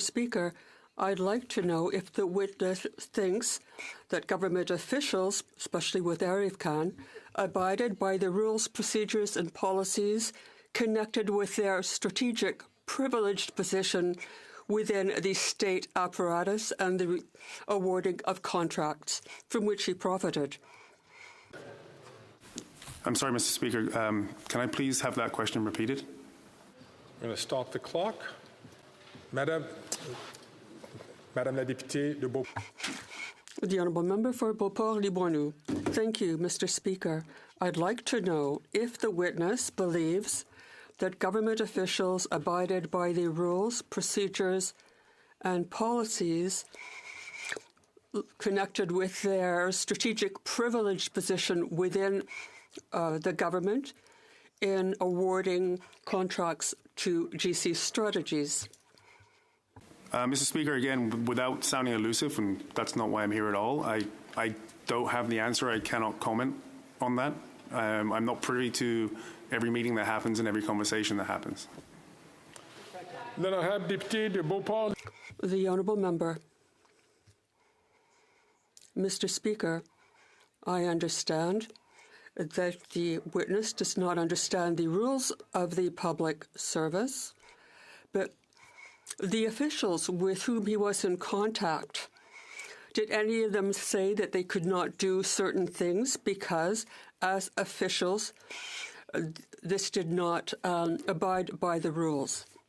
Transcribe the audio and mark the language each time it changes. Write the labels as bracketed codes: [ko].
[en] Speaker, I'd like to know if the witness thinks that government officials, especially with ArriveCan, abided by the rules, procedures and policies connected with their strategic privileged position within the state apparatus and the awarding of contracts from which he profited. I'm sorry, Mr. Speaker, can I please have that question repeated? I'm going to stop the clock. [fr] Madame la députée de Beauport. [en] The honourable member for Beauport-Limoilou. Thank you, Mr. Speaker. I'd like to know if the witness believes that government officials abided by the rules, procedures, and policies connected with their strategic privileged position within the government in awarding contracts to GC Strategies. Mr. Speaker, again, without sounding elusive, and that's not why I'm here at all, I don't have the answer. I cannot comment on that. I'm not privy to every meeting that happens and every conversation that happens. [fr] L'honorable député de Beauport. [en] The honourable member. Mr. Speaker, I understand that the witness does not understand the rules of the public service, but the officials with whom he was in contact, did any of them say that they could not do certain things because, as officials, this did not abide by the rules?